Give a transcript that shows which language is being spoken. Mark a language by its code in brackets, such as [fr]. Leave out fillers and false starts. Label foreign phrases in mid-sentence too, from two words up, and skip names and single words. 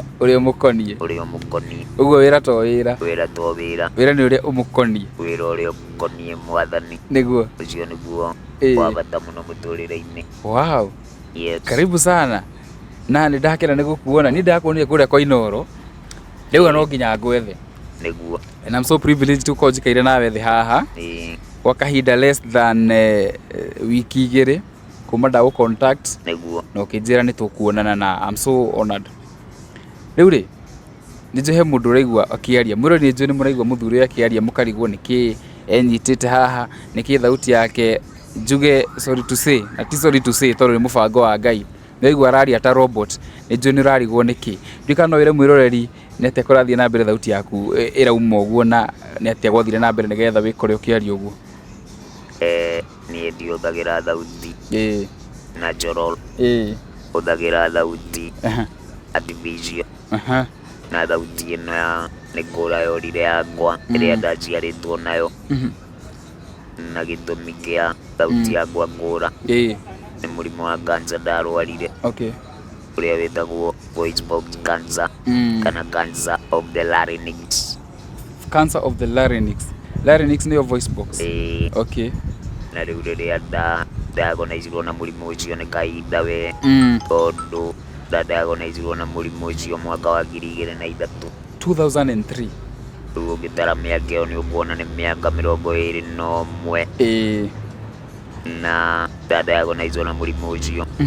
[ki] ũrĩa ũmũkoniĩ ũguo wĩra to wĩra wĩra nĩ ũrĩa ũmũkoniĩ wĩra ũrĩa ũkoniĩ Mwathani nĩguo ũcio nĩguo wa bata mũno mũtũrĩre-inĩ. [en] Wow. Yes. [sw] Karibu sana [ki] na nĩ ndakena nĩ gũkuona nĩ ndakuonire kũrĩa kwa Inooro rĩu no nginya ngwethe nĩguo [en] and I'm so privileged to call [ki] njikaire nawe thĩ haha kwa kahinda [en] less than [ki] wiki igĩrĩ kuma nda contact nĩguo na ũkĩnjĩra nĩ tũkuonana na [en] I'm so honored. [ki] Rĩu rĩ nĩ njohe mũndũ ũraigua akĩaria mwĩrĩ nĩ njũĩ nĩ mũraigua mũthuri akĩaria mũkarigwo nĩkĩ enyitĩte haha nĩkĩ thauti yake njuge [en] sorry to say [ki] na ti [en] sorry to say [ki] tondũ nĩ mũbango wa Ngai nĩigua araria ta robot nĩ njũĩ nĩ ũrarigwo nĩkĩ ndikano wĩre mwĩroreri nĩ atĩa kũrathiĩ na mbere thauti yaku ĩrauma ũguo na nĩ atĩa gwathire na mbere nĩgetha wĩkore ũkĩaria ũguo. Niĩ ndihũthagĩra thauti natural hũthagĩra thauti artificial na thauti ĩno ya nĩ kũra yorire yakwa ĩrĩa ndaciarĩtwo nayo na gĩtũmi kĩa thauti yakwa kũra nĩ mũrimũ wa cancer ndarwarire ũrĩa wĩtagwo [en] voice box cancer [ki] kana [en] cancer of the larynx. Cancer of the larynx. Larynx nĩyo voice box. Okay. [ki] Na rĩu rĩrĩa diagnoseirwo na mũrimũ ũcio nĩ kahinda we tondũ diagnoseirwo na mũrimũ ũcio mwaka wa 2003. 2003. Rĩu ũngĩtara mĩaka ĩyo nĩ ũkuona nĩ mĩaka 21 na diagnoseirwo na mũrimũ ũcio.